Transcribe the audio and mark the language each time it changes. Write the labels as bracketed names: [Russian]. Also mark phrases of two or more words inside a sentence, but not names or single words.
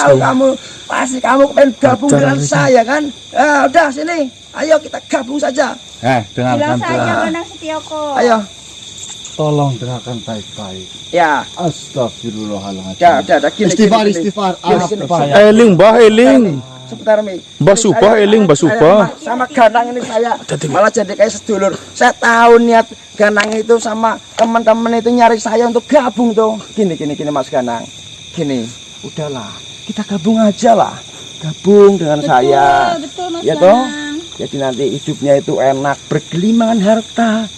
[Indonesian] Tahu kamu pasti kamu pengen gabung dengan saya kan? Udah sini, ayo kita gabung saja. Dengarkan Bilang saja Tuhan. Ganang Setioko. Ayo, Tolong dengarkan baik-baik. ya, Astagfirullahaladzim. udah gini. Istighfar, gini. istighfar. Gini, gini. Eling, Mbah Eling. Sebentar Mi. Mbah Subah eling, Mbah Subah. Sama Ganang ini saya malah jadi kayak sedulur. Saya tahu niat Ganang itu sama teman-teman itu nyari saya untuk gabung tuh. Gini Mas Ganang. Gini, udahlah, kita gabung aja lah. Gabung dengan saya. Betul Mas Ya toh? Ganang. Jadi nanti hidupnya itu enak, bergelimangan harta.